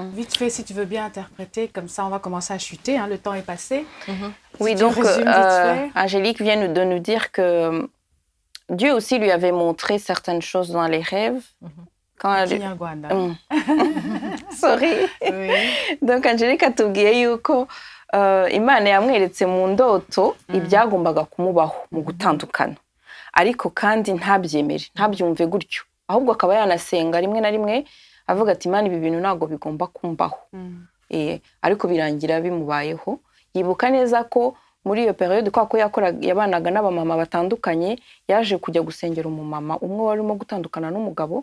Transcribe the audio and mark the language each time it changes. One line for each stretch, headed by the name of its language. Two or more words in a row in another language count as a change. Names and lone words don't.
French: Vite fait, si tu veux bien interpréter, comme ça, on va commencer à chuter, hein, le temps est passé. Oui, donc, Angélique vient de nous dire que Dieu aussi lui avait montré certaines choses dans les rêves. Quand Sorry. Oui.
Kinyarwanda: Donc, Angélique atubwiye yuko Imana yamweretse mu ndoto ibyagombaga kumubaho mu gutandukana, ariko kandi ntabyemere, ntabyumve gutyo, ahubwo akaba yanasenga rimwe na rimwe avuga ati Imana ibi bintu ntabwo bigomba kumbaho. Ariko birangira bimubayeho. Yibuka neza ko muri iyo periode kwa ko yabanaga n'abamama batandukanye, yaje kujya gusengera umumama umwe warimo gutandukana n'umugabo.